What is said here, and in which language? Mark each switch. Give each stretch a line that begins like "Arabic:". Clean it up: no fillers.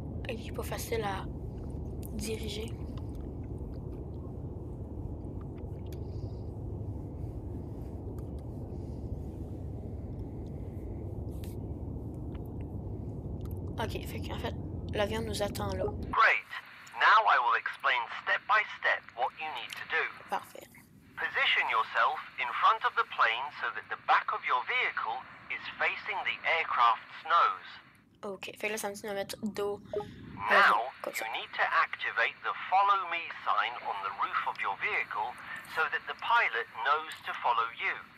French: Il est pas facile à diriger. Ok, fait qu'en fait, l'avion nous attend là.
English: Great. Now I will explain step by step what you need to do.
French: Parfait.
English: Position yourself in front of the plane so that the back of your vehicle is facing the aircraft's nose.
French: Ok, fait que là, ça me dit de me mettre dos à l'avion, comme
English: you
French: ça.
English: need to activate the Follow Me sign on the roof of your vehicle so that the pilot knows to follow you.